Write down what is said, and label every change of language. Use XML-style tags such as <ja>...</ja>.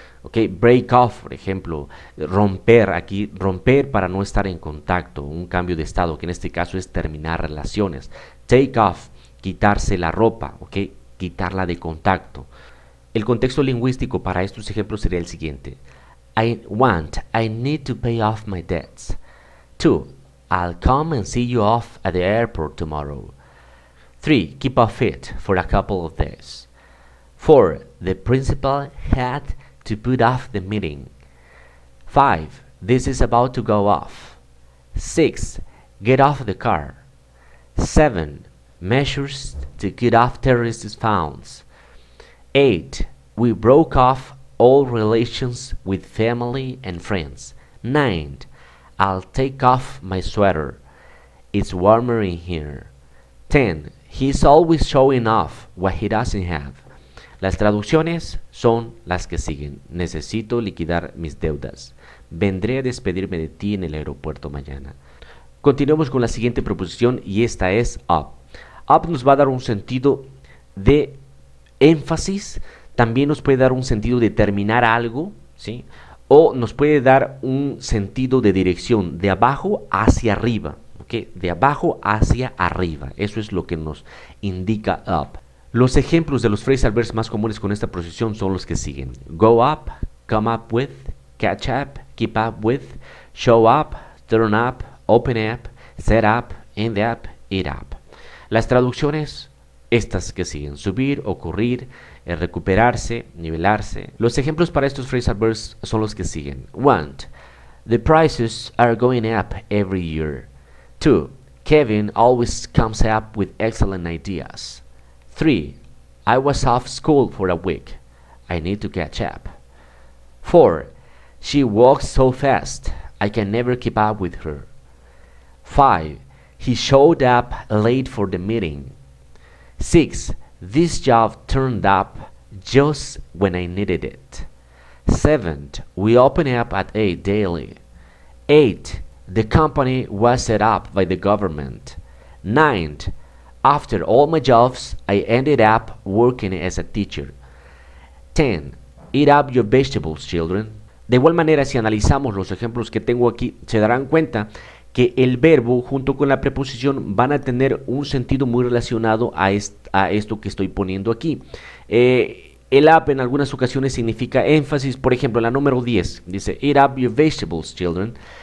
<es>Okay, break off, por ejemplo, romper, aquí romper para no estar en contacto, un cambio de estado, que en este caso es terminar relaciones. Take off, quitarse la ropa, okay, quitarla de contacto. El contexto lingüístico para estos ejemplos sería el siguiente.</es> <en>I need to pay off my debts. 2. I'll come and see you off at the airport tomorrow. 3. Keep off fit for a couple of days. 4. The principal had to put off the meeting. 5. This is about to go off. 6. Get off the car. 7. Measures to get off terrorist founds. 8. We broke off all relations with family and friends. 9. I'll take off my sweater. It's warmer in here. 10. He's always showing off what he doesn't have.</en> <es>Las traducciones son las que siguen. Necesito liquidar mis deudas. Vendré a despedirme de ti en el aeropuerto mañana. Continuemos con la siguiente preposición y esta es up. Up nos va a dar un sentido de énfasis, también nos puede dar un sentido de terminar algo, ¿sí? O nos puede dar un sentido de dirección, de abajo hacia arriba, ¿ok? De abajo hacia arriba, eso es lo que nos indica up. Los ejemplos de los phrasal verbs más comunes con esta preposición son los que siguen: go up, come up with, catch up, keep up with, show up, turn up, open up, set up, end up, eat up. Las traducciones, estas que siguen: subir, ocurrir, recuperarse, nivelarse. Los ejemplos para estos phrasal verbs son los que siguen: 1.</es> <en>The prices are going up every year. 2. Kevin always comes up with excellent ideas. 3. I was off school for a week. I need to catch up. 4. She walks so fast, I can never keep up with her. 5. He showed up late for the meeting. 6. This job turned up just when I needed it. 7. We open up at 8 daily. 8. The company was set up by the government. 9. After all my jobs, I ended up working as a teacher. 10. Eat up your vegetables, children.</en> <es>De igual manera, si analizamos los ejemplos que tengo aquí, se darán cuenta que el verbo junto con la preposición van a tener un sentido muy relacionado a esto que estoy poniendo aquí. El up en algunas ocasiones significa énfasis. Por ejemplo, en la número 10 dice</es> <en>eat up your vegetables, children.</en>